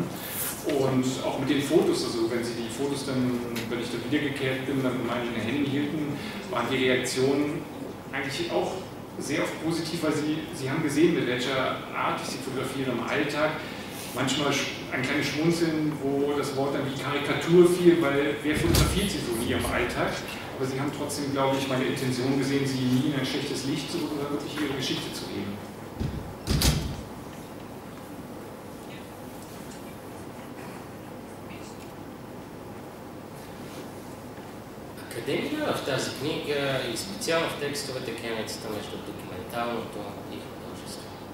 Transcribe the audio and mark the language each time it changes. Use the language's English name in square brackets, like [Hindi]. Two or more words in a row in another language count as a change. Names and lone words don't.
[German] Und auch mit den Fotos, also wenn sie die Fotos dann, wenn ich da wiedergekehrt bin, dann in meinen Händen hielten, waren die Reaktionen eigentlich auch sehr oft positiv, weil sie haben gesehen, mit welcher Art ich sie fotografiere im Alltag. Manchmal ein kleines Schmunzeln, wo das Wort dann wie Karikatur fiel, weil wer fotografiert sie so in ihrem Alltag? Aber sie haben trotzdem, glaube ich, meine Intention gesehen, sie nie in ein schlechtes Licht zu rücken, sondern wirklich ihre Geschichte zu geben. [Bulgarian] Къде мина в тази книга и специално в текстовете границата между документалното и художеството?